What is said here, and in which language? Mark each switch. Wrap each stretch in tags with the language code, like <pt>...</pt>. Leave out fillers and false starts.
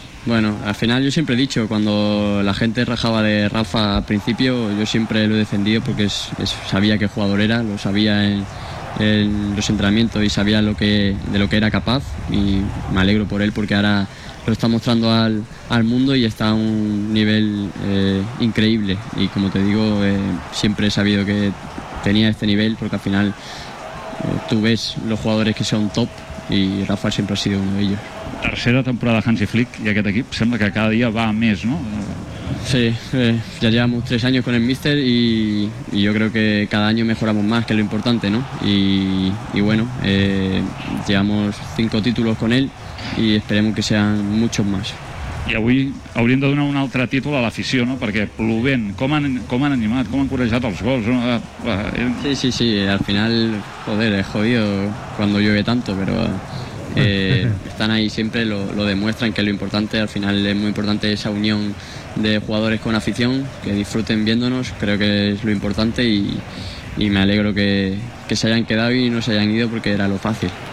<es>Bueno, al final yo siempre he dicho, cuando la gente rajaba de Rafa al principio, yo siempre lo he defendido porque sabía qué jugador era, lo sabía en los entrenamientos y sabía lo que era capaz, y me alegro por él porque ahora lo está mostrando al mundo y está a un nivel increíble. Y como te digo, siempre he sabido que tenía este nivel, porque al final tú ves los jugadores que son top y Rafa siempre ha sido uno de ellos.</es> <ca>Tercera temporada Hansi Flick y aquest equip sembla que cada día va a més, ¿no?</ca> <es>Sí, ya llevamos 3 años con el míster y yo creo que cada año mejoramos más, que es lo importante, ¿no? Y bueno, llevamos 5 títulos con él y esperemos que sean muchos más.</es> <ca>I avui hauríem de donar un altre títol a l'afició, no? Perquè plovent, com han animat, com han corejat els gols, no?</ca> <es>Sí, al final, joder, es jodido cuando llueve tanto, pero están ahí siempre, lo demuestran, que es lo importante. Al final es muy importante esa unión de jugadores con afición, que disfruten viéndonos, creo que es lo importante, y me alegro que se hayan quedado y no se hayan ido, porque era lo fácil.</es>